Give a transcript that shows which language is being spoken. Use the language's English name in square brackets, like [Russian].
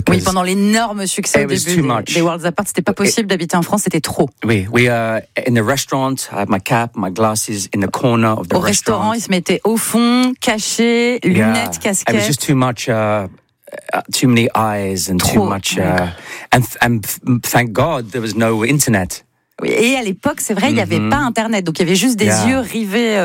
[French] Oui, pendant l'énorme succès au début des Worlds Apart, c'était pas possible d'habiter en France, c'était trop. [English] Oui, we are in the restaurant, I have my cap, my glasses in the corner of the restaurant. [French] Au restaurant, ils se mettaient au fond, cachés, lunettes, casquettes. [English] It was just too much... too many eyes and [French] trop. [English] Too much, and thank God there was no internet. [French] Oui, et à l'époque, c'est vrai, il n'y avait pas internet, donc il y avait juste des yeux rivés